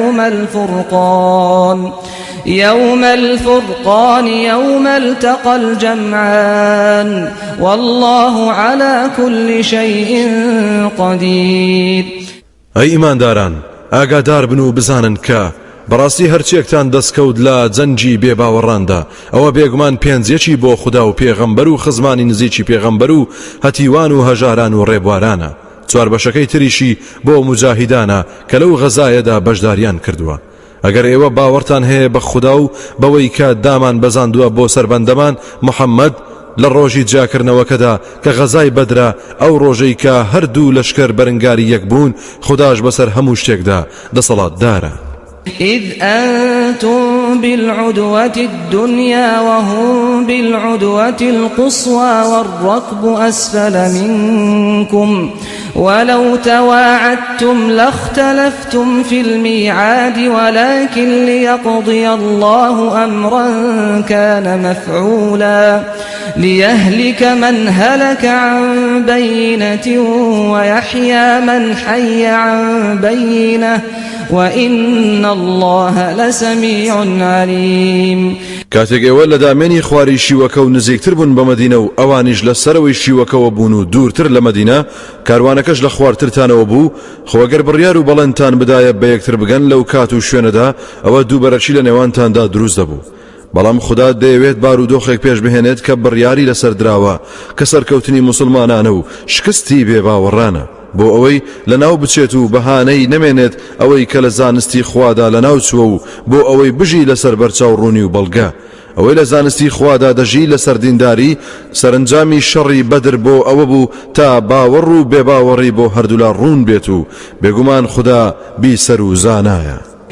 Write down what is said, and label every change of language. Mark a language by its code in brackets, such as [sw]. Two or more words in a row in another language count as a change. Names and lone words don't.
[ar] يوم الفرقان يوم التقى الجمعان والله على كل شيء قدير. [ckb] ئەی ئیمانداران ئاگادار بن و بزانن کە بەڕاستی هەرچیەکتان دەستکەوت لە جەنجی بێباوەڕاندا ئەوە بێگومان پێنجێکی بۆ خوددا و پێغەمبەر و خزمانی نزیکی پێغەمبەر و هەتیوان و هەژاران و ڕێبوارانە. چوار بەشەکەی تریشی بۆ مجاهیدانە کە لەو غەزایەدا بەشداریان کردووە. ئەگەر ئێوە باوەڕتان هەیە بە خوددا و بەوەی کە دامان بەزاندووە بۆ سەربەندەمان محەممەد لە ڕۆژی جاکردنەوەکەدا کە غەزای بەدرە ئەو ڕۆژەی کە هەردوو لەشکر بەرنگاری یەک بوون خودداش بەسەر هەموو شتێکدا دەسەڵاتدارە. [ar] إذ أنتم بالعدوة الدنيا وهم بالعدوة القصوى والركب أسفل منكم ولو تواعدتم لاختلفتم في الميعاد ولكن ليقضي الله أمرا كان مفعولا ليهلك من هلك عن بينة ويحيى من حي عن بينة وإن الله لسميع عليم. [ckb] کاتێک ئێوە لە دامێنی خواری شیوەکە و نزیکتر بوون بە مەدینە و ئەوانیش لە سەرەوەی شیوەکەوە بوون و دوورتر لە مەدینە کاروانەکەش لە خوارترتانەوە بوو خۆگەر بڕیار و بەڵێنتان بدایە بە یەکتر بگەن لەو کات و شوێنەدا ئەوە دووبەرەچی لە نێوانتاندا دروست دەبوو. بەڵام خوددا دەیەوێت بارودۆخێک پێش بهێنێت کە بڕیاری لەسەر دراوە کە سەرکەوتنی موسڵمانانە و شکستی بێباوەڕانە بۆ ئەوەی لەناو بچێت و بەهانەی نەمێنێت ئەوەی کە لە زانستی خوادا لەناو چووە و بۆ ئەوەی بژی لەسەر بەرچاو ڕوونی و بەڵگە ئەوەی لە زانستی خوادا دەژی لەسەر دینداری سەرنجامی شەڕی بەدر بۆ ئەوە بوو تا باوەڕ و بێباوەڕی بۆ هەردوولا ڕوون بێت و بێگومان خوددا بیسەر و زانایە.